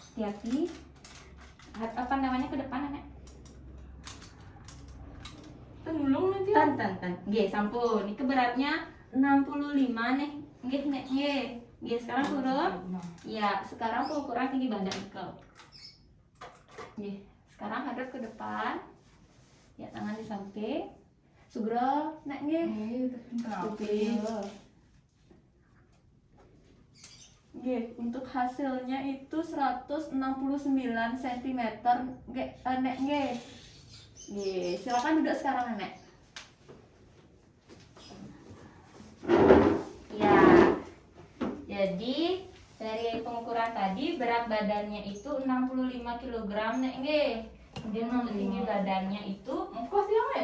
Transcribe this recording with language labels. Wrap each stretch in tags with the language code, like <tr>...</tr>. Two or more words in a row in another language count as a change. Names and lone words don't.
<id>kaki apa namanya ke depan nenek. Tenulung nanti. Tan.</id> <jv>Nggih, sampun.</jv> <id>Iki beratnya 65 nih. Nggih, nek nggih. Nggih, sekarang turun. Ya, sekarang pengukuran tinggi badan kau. Nggih, sekarang hadap ke depan. Ya, tangan di samping. Sugro, nek nggih. Oke. Nggih, untuk hasilnya itu 169 cm. Nggih, nek nggih. Nggih, silakan duduk sekarang, Nenek. Ya. Jadi, dari pengukuran tadi berat badannya itu 65 kg, Nek nggih. Kemudian untuk tinggi badannya itu Mokos ya, Nek?</id>